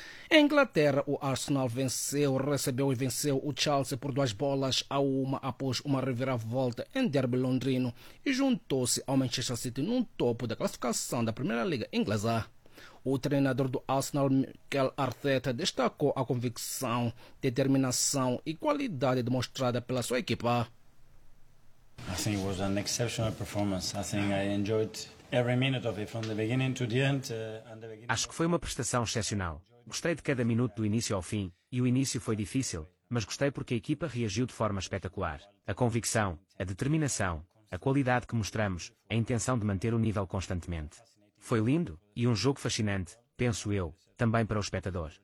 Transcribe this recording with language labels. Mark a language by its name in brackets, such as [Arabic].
[Portuguese] Em Inglaterra, o Arsenal venceu, recebeu e venceu o Chelsea por 2-1 após uma reviravolta em derby londrino e juntou-se ao Manchester City no topo da classificação da Primeira Liga inglesa. O treinador do Arsenal, Mikel Arteta, destacou a convicção, determinação e qualidade demonstrada pela sua equipa. [English] I think it was an exceptional performance. I think I enjoyed every minute of it from the beginning to the end. [Portuguese] Acho que foi uma prestação excepcional. Gostei de cada minuto do início ao fim, e o início foi difícil, mas gostei porque a equipa reagiu de forma espetacular. A convicção, a determinação, a qualidade que mostramos, a intenção de manter o nível constantemente. Foi lindo, e um jogo fascinante, penso eu, também para o espectador.